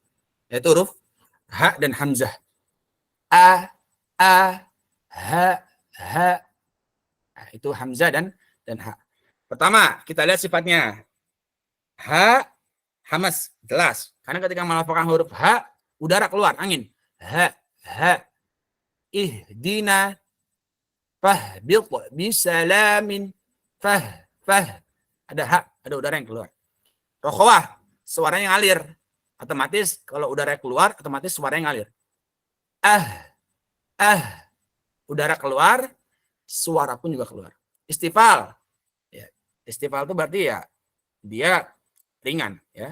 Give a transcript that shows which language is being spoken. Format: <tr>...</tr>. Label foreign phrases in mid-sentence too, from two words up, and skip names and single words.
<id>Yaitu huruf ha dan hamzah. A, ha. Nah, itu hamzah dan ha. Pertama, kita lihat sifatnya. Ha, hamas, jelas. Karena ketika melafalkan huruf ha, udara keluar, angin. Ha.</id> <ar>Ihdina fahbit bisalamin fah.</ar> <id>Ada ha, ada udara yang keluar. Rokhawah, suaranya ngalir. Otomatis kalau udara keluar, otomatis suaranya ngalir. Udara keluar, suara pun juga keluar. Istifal. Ya, istifal itu berarti ya dia ringan ya.</id>